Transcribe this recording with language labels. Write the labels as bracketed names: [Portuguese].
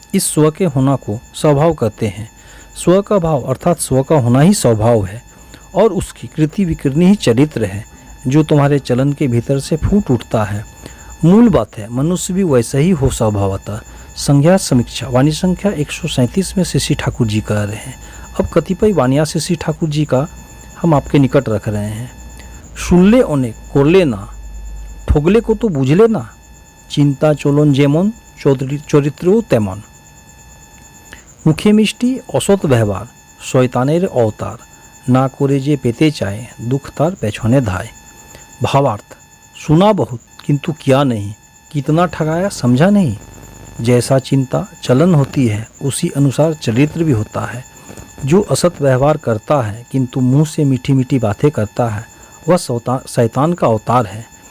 [Hindi] इस स्व के होना को स्वभाव कहते हैं। स्व का भाव अर्थात स्व का होना ही स्वभाव है और उसकी कृति विकृति ही चरित्र है, जो तुम्हारे चलन के भीतर से फूट उठता है। मूल बात है मनुष्य भी वैसा ही हो स्वभावतः। संज्ञा समीक्षा वाणी संख्या 137 में श्री ठाकुर जी कह रहे हैं। अब कतिपय वाणियाँ श्री ठाकुर जी का हम आपके निकट रख रहे हैं। [Bangla] শুনলে অনেক করলে না, ঠগলে কত বুঝলে না, চিন্তা চলন যেমন চরিত্রও তেমন। মুখে মিষ্টি অসৎ ব্যবহার শয়তানের অবতার, না করে যে পেতে চায় দুঃখ তার পেছনে ধায়। भावार्थ, [Hindi] सुना बहुत किंतु किया नहीं, कितना ठगाया समझा नहीं। जैसा चिंता चलन होती है उसी अनुसार चरित्र भी होता है। जो असत व्यवहार करता है किंतु मुंह से मीठी मीठी बातें करता है वह शैतान का अवतार है।